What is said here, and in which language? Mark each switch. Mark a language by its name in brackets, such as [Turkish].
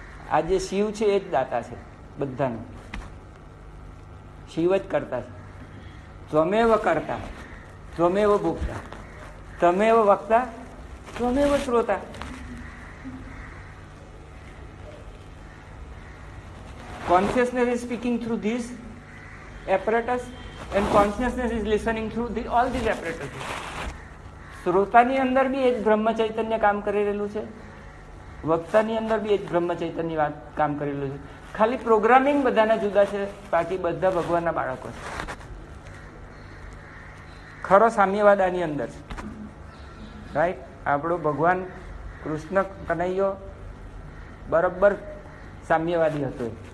[Gujarati] આ જે શિવ છે એ જ દાતા છે બધાનું. શિવ જ કરતા છે. [Sanskrit] ત્વમેવ કરતા, ત્વમેવ ભોગતા, તમેવ વક્તા, ત્વમેવ શ્રોતા. [English] Consciousness is speaking through this apparatus and consciousness is listening through all these apparatuses. [Gujarati] શ્રોતાની અંદર બી એ જ બ્રહ્મ ચૈતન્ય કામ કરી રહેલું છે, વક્તાની અંદર બી એ જ બ્રહ્મ ચૈતન્ય વાત કામ કરી રહેલું છે. ખાલી પ્રોગ્રામિંગ બધાના જુદા છે, બાકી બધા ભગવાનના બાળકો છે. ખરો સામ્યવાદ આની અંદર છે. રાઈટ? આપણો ભગવાન કૃષ્ણ કનૈયો બરોબર સામ્યવાદી હતો.